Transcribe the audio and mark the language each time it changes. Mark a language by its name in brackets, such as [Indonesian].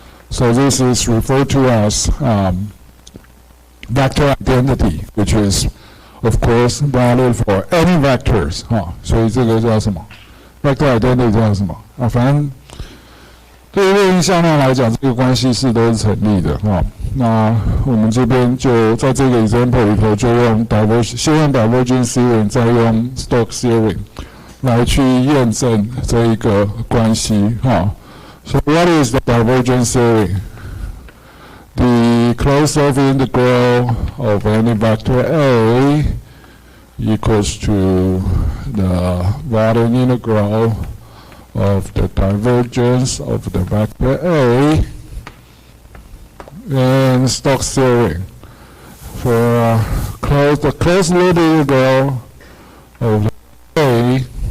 [English] So this is referred to as vector identity, which is, of course, valid for any vectors. [Chinese] 所以这个叫什么 ？vector identity 叫什么？反正对于任意向量来讲，这个关系式都是成立的那我们这边就在这个 example 里头，就用先用 divergence theorem， 再用 Stokes theorem 来去验证这一个关系 [English] So what is the divergence theorem? The closed surface integral of any vector A equals to the volume integral of the divergence of the vector A and Stokes theorem for the closed loop integral of A